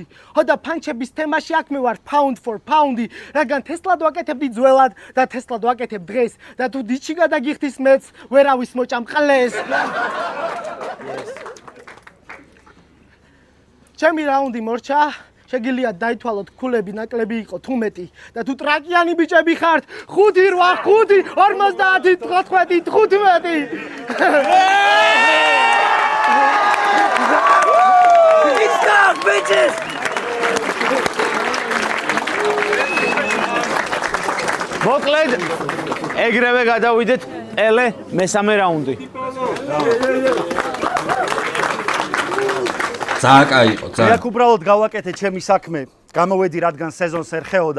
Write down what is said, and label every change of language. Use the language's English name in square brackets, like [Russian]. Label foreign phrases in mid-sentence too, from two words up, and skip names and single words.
[Georgian] ხო და ფანჩების თემაში აქ მე ვარ [English] pound for pound- [Georgian] ი, რადგან თესლად ვაკეთებდი ძველად და თესლად ვაკეთებ დღეს და თუ დიჩი გადაგიხდის მეც ვერავის მოჭამ ყლეს. ჩემი რაუნდი მორჩა. შეგიძლიათ დაითვალოთ ქულები ნაკლები იყო თუ მეტი და თუ ტრაკიანი ბიჭები ხართ 5 8 5 50 19 15 [English] It's done, bitches! [Georgian] მოკლედ ეგრევე გადავიდეთ ელე მესამე რაუნდი. ძალიან იყო, მე ძალიან. აქ უბრალოდ გავაკეთე ჩემი საქმე, გამოვედი რადგან სეზონს ერხეოდა.